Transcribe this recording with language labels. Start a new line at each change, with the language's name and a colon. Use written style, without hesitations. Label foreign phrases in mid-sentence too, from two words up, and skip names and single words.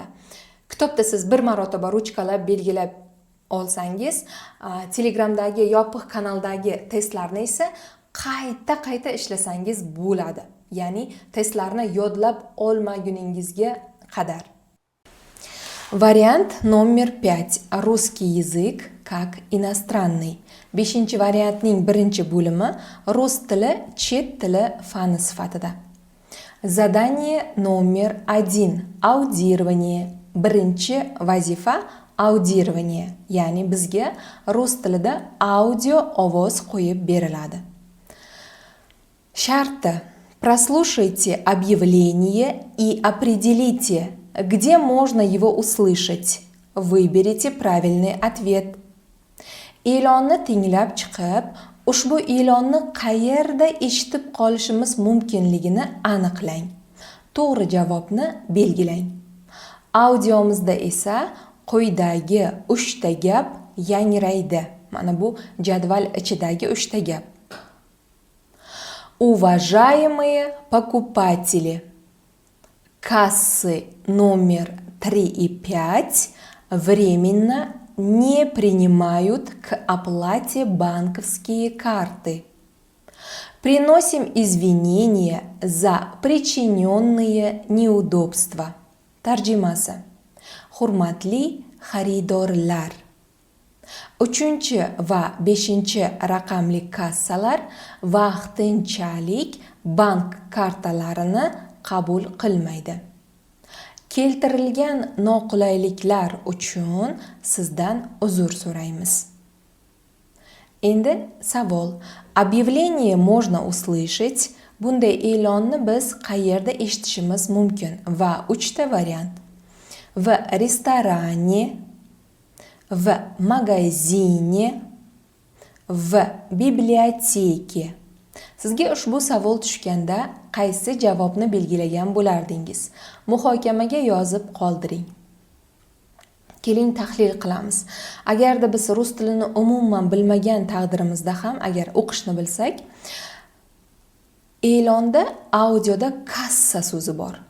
Uzbek: Kitobda siz bir marotaba ruchkalab belgilab olsangiz, Telegramdagi yopiq kanaldagi testlarni esa qayta ishlasangiz bo'ladi. Ya'ni testlarni yodlab olmaguningizga qadar.
Russian: Variant номер 5. Русский язык как иностранный.
Uzbek: 5-variantning birinchi bo'limi rus tili chet tili fani sifatida.
Russian: Задание номер 1. Аудирование.
Uzbek: Birinchi vazifa audирование, ya'ni bizga rus tilida audio ovoz qo'yib beriladi. Sharti:
Russian: прослушайте объявление и определите, где можно его услышать. Выберите правильный ответ.
Uzbek: E'lonni tinglab chiqib, ushbu e'lonni qayerda eshitib qolishimiz mumkinligini aniqlang. To'g'ri javobni belgilang. Audiomizda esa quyidagi 3 ta gap yangraydi. Mana bu jadval ichidagi 3 ta gap.
Russian: Уважаемые покупатели, Кассы номер 3 и 5 временно не принимают к оплате банковские карты. Приносим извинения за причиненные неудобства.
Uzbek: Tarjimasi. Hurmatli xaridorlar. 3 va 5 raqamli kassalar vaqtinchalik bank kartalarini qabul qilmaydi. Keltirilgan noqulayliklar uchun sizdan uzr so'raymiz. Endi savol.
Russian: Объявление можно услышать.
Uzbek: Bunday e'lonni biz qayerda eshitishimiz mumkin? Va 3ta variant.
Russian: В ресторане, в магазине, в библиотеке.
Uzbek: Sizga ushbu savol tushganda qaysi javobni belgilagan bo'lardingiz? Muhokamaga yozib qoldiring. Keling tahlil qilamiz. Agarda biz rus tilini umuman bilmagan taqdirimizda ham agar o'qishni bilsak, e'londa audioda kassa so'zi bor.